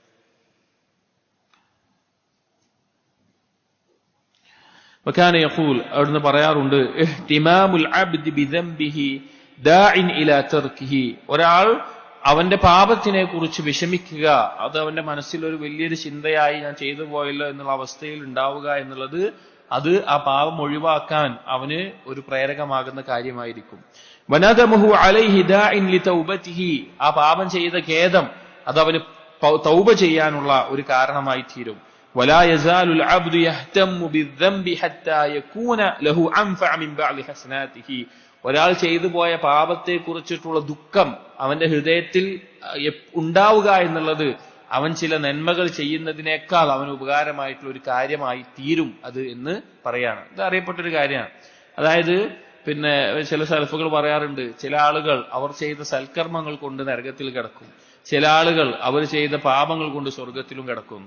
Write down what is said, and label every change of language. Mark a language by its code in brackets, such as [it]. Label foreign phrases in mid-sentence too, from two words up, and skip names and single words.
[ar] وكان يقول, [ml] അവിടുന്ന് പറയാറുണ്ട്, [ar] اهتمام العبد بذنبه داع إلى تركه, [ml] ഒരാൾ അവന്റെ പാപത്തിനെ കുറിച്ച് വിഷമിക്കുക, അത് അവന്റെ മനസ്സിൽ ഒരു വലിയൊരു ചിന്തയായി ഞാൻ ചെയ്തു പോയല്ലോ എന്നുള്ള അവസ്ഥയിൽ ഉണ്ടാവുക എന്നുള്ളത്, അത് ആ പാപം ഒഴിവാക്കാൻ അവന് ഒരു പ്രേരകമാകുന്ന കാര്യമായിരിക്കും. [ar] وندمه عليه داع لتوبته, [ml] ആ പാപം ചെയ്ത ഖേദം അത് അവന് തൗബ ചെയ്യാനുള്ള ഒരു കാരണമായി തീരും. [ar] ولا يزال العبد يهتم بالذنب حتى يكون له أنفع من بعض حسناته, [ml] ഒരാൾ ചെയ്തു പോയ പാപത്തെ കുറിച്ചിട്ടുള്ള ദുഃഖം അവന്റെ ഹൃദയത്തിൽ ഉണ്ടാവുക എന്നുള്ളത് അവൻ ചില നന്മകൾ ചെയ്യുന്നതിനേക്കാൾ അവന് ഉപകാരമായിട്ടുള്ള ഒരു കാര്യമായി തീരും അത് എന്ന് പറയാണ്. ഇത് അറിയപ്പെട്ടൊരു കാര്യമാണ്. അതായത് പിന്നെ ചില സലഫുകൾ പറയാറുണ്ട്, ചില ആളുകൾ അവർ ചെയ്ത സൽക്കർമ്മങ്ങൾ കൊണ്ട് നരകത്തിൽ കിടക്കും, ചില ആളുകൾ അവർ ചെയ്ത പാപങ്ങൾ കൊണ്ട് സ്വർഗത്തിലും കിടക്കും.